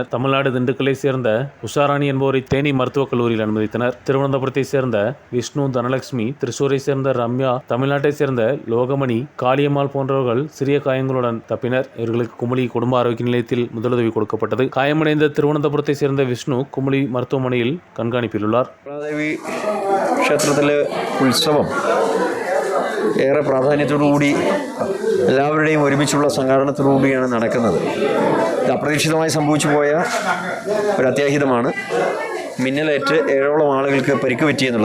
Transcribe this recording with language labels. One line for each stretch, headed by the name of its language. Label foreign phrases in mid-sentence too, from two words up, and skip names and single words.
Tamil: தமிழ்நாடு திண்டுக்கலை சேர்ந்த உஷாராணி என்பவரை தேனி மருத்துவக் கல்லூரியில் அனுமதித்தனர். திருவனந்தபுரத்தை சேர்ந்த விஷ்ணு, தனலட்சுமி, திருச்சூரை சேர்ந்த ரம்யா, தமிழ்நாட்டை சேர்ந்த லோகமணி, காளியம்மாள் போன்றவர்கள் சிறிய காயங்களுடன் தப்பினர். இவர்களுக்கு குமுளி குடும்ப ஆரோக்கிய நிலையத்தில் முதலுதவி கொடுக்கப்பட்டது. காயமடைந்த திருவனந்தபுரத்தை சேர்ந்த விஷ்ணு குமுளி மருத்துவமனையில் கண்காணிப்பில் உள்ளார்.
Malayalam: ക്ഷേത്രത്തിലെ ഉത്സവം ഏറെ പ്രാധാന്യത്തോടുകൂടി എല്ലാവരുടെയും ഒരുമിച്ചുള്ള സംഘാടനത്തോടുകൂടിയാണ് നടക്കുന്നത്. ഇത് അപ്രതീക്ഷിതമായി സംഭവിച്ചു പോയ ഒരു അത്യാഹിതമാണ്. മിന്നലേറ്റ് 7ഓളം ആളുകൾക്ക് പരിക്ക് പറ്റിയെന്നുള്ളത്.